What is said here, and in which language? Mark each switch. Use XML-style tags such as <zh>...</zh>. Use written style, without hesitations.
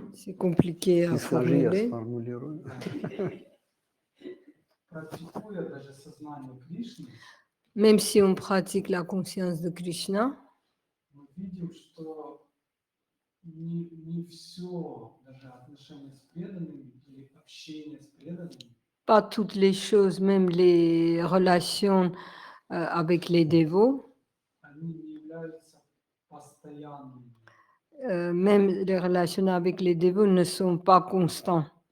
<fr>C'est compliqué à formuler.</fr> <ru>Практикуя даже сознание Кришны,</ru> <fr>Même si on pratique la conscience de Krishna,</fr> <ru>мы видим, что не все, даже отношения с преданными или общение с преданными,</ru> <fr>pas toutes les choses, même les relations avec les dévots,</fr> <ru>они не являются постоянными.</ru> <fr>même les relations avec les dévots ne sont pas constants.</fr>